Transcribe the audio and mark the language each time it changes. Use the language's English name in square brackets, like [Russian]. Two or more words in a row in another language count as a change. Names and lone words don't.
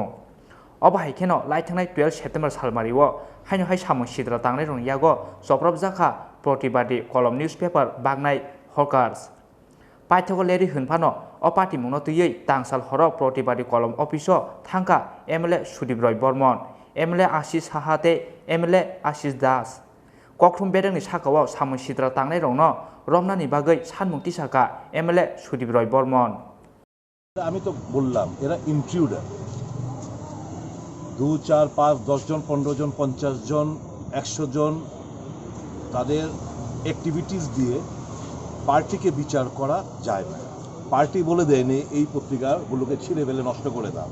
[Kok Borok] अब हाइकेनो लाइथांनाय 12 सेप्टेम्बर सालमारिव हाइनहाय सामुसिद्रा तांनाय रंनि यागो सप्रबजाखा प्रतिबादी कलम [English] news paper [Kok Borok] बागनाय हकार्स पाठ्यकलेरि होनफानो अ पार्टी मुंनो तयै तांसाल हर प्रतिबादी कलम ऑफिसो थांका MLA सुदीप रॉय बर्मन MLA आशिष साहाते MLA आशिष दास कक्थम बेदांनि साकाव सामुसिद्रा तांनाय रंनो रमनानि बागै सानमुक्ति साका MLA सुदीप रॉय बर्मन [Bangla] আমি তো বললাম এরা ইন্ট্রুডার 2 4 5 10 জন 15 জন 50 জন 100 জন তাদের অ্যাক্টিভিটিস দিয়ে পার্টিকে বিচার করা যায় না। পার্টি বলে দেয়নি এই পত্রিকাগুলোকে ছিঁড়ে ফেলে নষ্ট করে দাও,